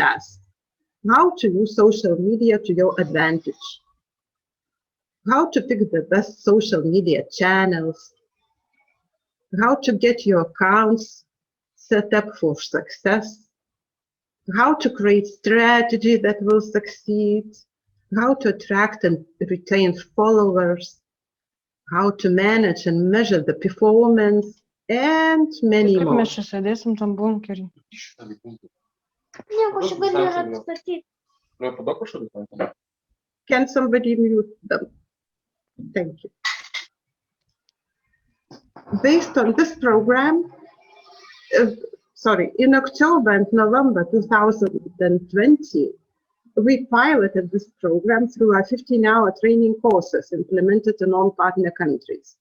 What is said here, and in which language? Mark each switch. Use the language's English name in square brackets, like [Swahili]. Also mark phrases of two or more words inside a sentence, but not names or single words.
[English] such as how to use social media to your advantage, how to pick the best social media channels, how to get your accounts set up for success, how to create strategy that will succeed, how to attract and retain followers, how to manage and measure the performance, and many [Lithuanian] Kaip [English] more. [Lithuanian] mes čia sėdėsim tam bunkerį? Nieko, aš galiu ir atstatyti. [English] Can somebody mute them? Thank you. Based on this program, in October and November 2020, we piloted this program through our 15-hour training courses implemented in all partner countries.